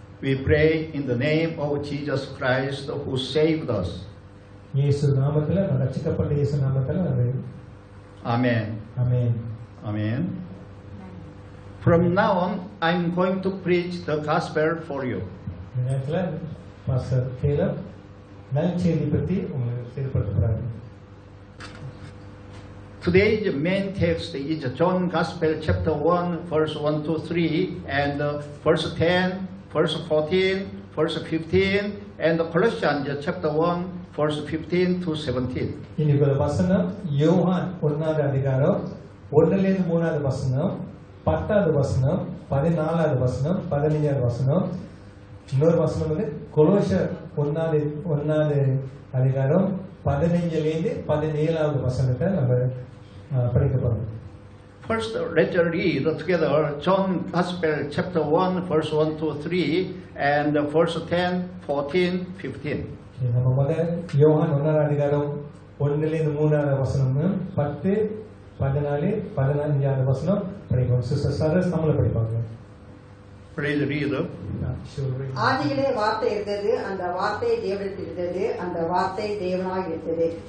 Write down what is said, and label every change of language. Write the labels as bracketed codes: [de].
[en] We pray in the name of Jesus Christ who saved us. [ta] இயேசு நாமத்துல ரட்சிக்கப்பட்ட இயேசு நாமத்துல நம்ம [en] Amen. [ta] Amen. [en] Amen. From now on, I'm going to preach the gospel for you. [ta] இந்த நேரத்துல pastor கேலப் நற்செய்தி பற்றி உங்களுக்கு செயல்படுத்துகிறார். [en] Today's main text is John Gospel chapter 1 verse 1 to 3 and verse 10, verse 14, verse 15 and Colossians chapter 1 verse 15 to 17. [ta] இன்னைக்கு வசனம் யோவான் 1வது அதிகாரம் 1லிருந்து 3வது வசனம் 10வது வசனம் 14வது வசனம் 15வது வசனம் இன்னொரு வசனம் வந்து கொலோசியர் 1வது அதிகாரம் 15லிருந்து 17வது வசனத்தை நம்ம படிக்க போறோம். [en] First, let's read together John Gospel chapter 1 verse 1 to 3 and verse 10, 14, 15. [ta] நம்ம முதல்ல யோவான் 1வது அதிகாரம் 1லிருந்து 3வது வசனம் 10, 14, 15வது வசனம் படிப்போம். சிஸ்டர் சரஸ் தமிழ்ல படிப்பாங்க. [en] Please read. [ta] ஆதியிலே வார்த்தை இருந்தது, அந்த வார்த்தை தேவனிடத்தில் இருந்தது, அந்த வார்த்தை தேவனாய் இருந்தது.